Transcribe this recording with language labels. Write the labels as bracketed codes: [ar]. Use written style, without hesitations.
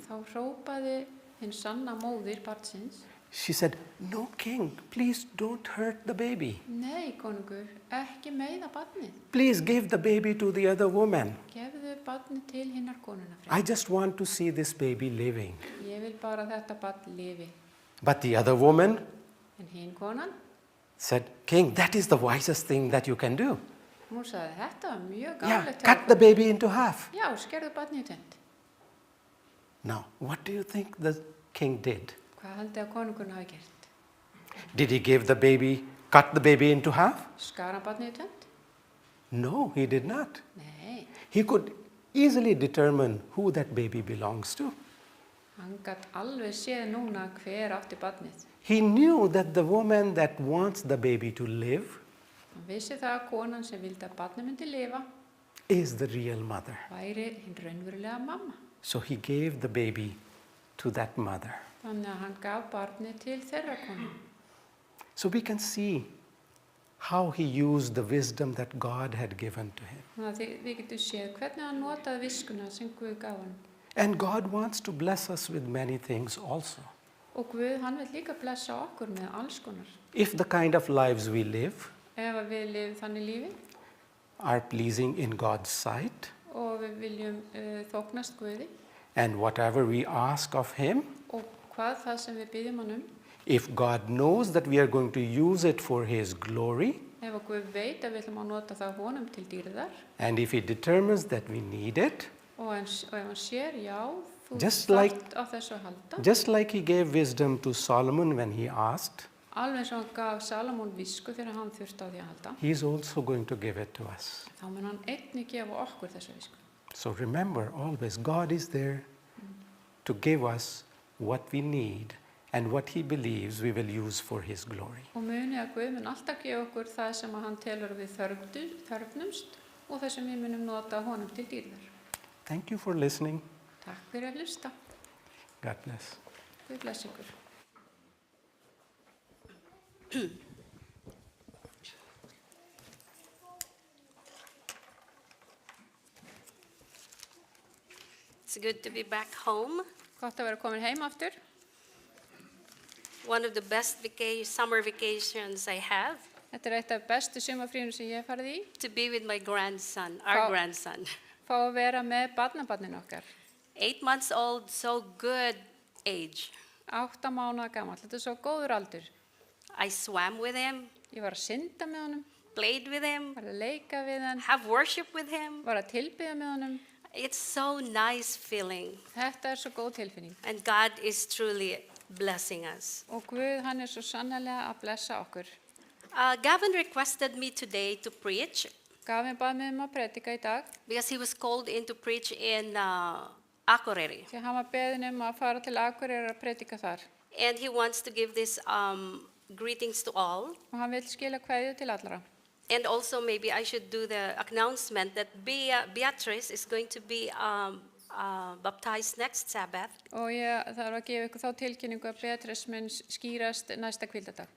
[is] þá hrópaði hinn sanna móðir barnsins, [en] she said, "No, king, please don't hurt the baby. [is] nei, konungur, ekki meiða barnið. [en] Please give the baby to the other woman. [is] Gefðu barnið til hinnar konuna [en] I [is] frekar. [en] just want to see this baby living." [is] Ég vil bara að þetta barn lifi. [en] But the other woman [is] En hinn konan, [en] said, "King, that is the wisest thing that you can do. [is] hún sagði, þetta var mjög [en] Yeah, [is] gáflegt hjá [en] cut the [is] okkur. [en] baby into half." [is] Já, skerðu barnið í tvennt. [en] Now, what do you think the king did? [is] Hvað haldið að konungurinn hafi gert? [en] Did he cut the baby into half? [is] Skar hann barnið í tvennt? [en] No, he did not. [is] Nei, [en] He could easily determine who that baby belongs to. [is] hann gat alveg séð núna hver átti barnið. [en] He knew that the woman that wants the baby to live [is] Hann vissi það að konan sem vildi að barnið myndi lifa [en] is the real mother. [is] væri hinn raunverulega mamma. [en] So he gave the baby to that mother. [is] Þannig að hann gaf barnið til þeirra konu. [en] So we can see how he used the wisdom that God had given to him. [is] Þannig að við getum séð hvernig hann notaði viskuna sem Guð gaf hann. [en] And God wants to bless us with many things also. [is] Og Guð, hann vil líka blessa okkur með alls konar. [en] If the kind of lives we live [is] Ef að við lifum þannig lífi [en] are pleasing in God's sight, [is] og við viljum þóknast Guði [en] and whatever we ask of him, [is] og hvað það sem við byggjum hann [en] if God knows that we are going to use it for his glory, [is] ef að Guð veit að við ætlum að nota það honum til dýrðar [en] and if he determines that we need it, [is] og ef hann sér, já, þú [en] Just [is] þarft á þessu að halda, [en] just like he gave wisdom to Solomon when he asked, [is] alveg eins og hann gaf Salomón visku þegar hann þurfti á því að halda, [en] he is also going to give it to us. [is] þá mun hann einnig gefa okkur þessu visku. [en] So remember always, God is there to give us what we need and what he believes we will use for his glory. [is] Og muni að Guð mun alltaf gefa okkur það sem að hann telur að við þörfnumst og það sem við munum nota honum til dýrðar. [en] Thank you for listening. [is] Takk fyrir að hlusta. [en] God bless. [is] Guð bless ykkur. [en] It's good to be back home. [is] Gott að vera komin heim aftur. [en] One of the best summer vacations I have, Þetta eitt af bestu sumarfríunum sem ég hef farið í. to be with my grandson, our Wow. grandson. [is] Fá að vera með barnabarninu okkar. [en] 8 months old, so good age. [is] 8 mánaða gamall. Þetta er svo góður aldur. [en] I swam with him, [is] Ég var að synda með honum, [en] played with him, [is] var að leika við hann, [en] have worship with him. [is] var að tilbiðja með honum. [en] It's so nice feeling, [is] Þetta er svo góð tilfinning. [en] and God is truly blessing us. [is] Og Guð, hann er svo sannarlega að blessa okkur. [en] Gavin requested me today to preach [is] Gafin bað mig að predika í dag, [en] because he was called in to preach in Akureyri. [is] því hann var beðinn að fara til Akureyrar að predika þar. [en] And he wants to give this greetings to all. [is] Og hann vil skila kveðju til allra. [en] And also maybe I should do the announcement that Beatrice is going to be baptized next Sabbath [is] Og ég þarf að gefa ykkur þá tilkynningu að Beatrice mun skýrast næsta hvíldadag